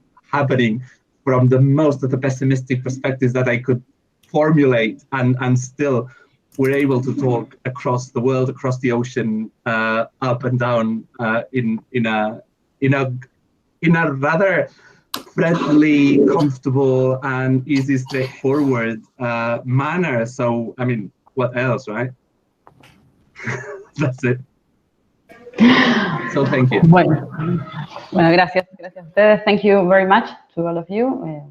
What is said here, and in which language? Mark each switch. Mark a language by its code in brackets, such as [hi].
[en] happening from the most of the pessimistic perspectives that I could formulate, and still we're able to talk across the world, across the ocean, up and down, in a rather friendly, comfortable, and easy, straightforward manner. So, I mean, what else, right? That's it. So, thank you. [es] Bueno, gracias a ustedes. [en] Thank you very much to all of you.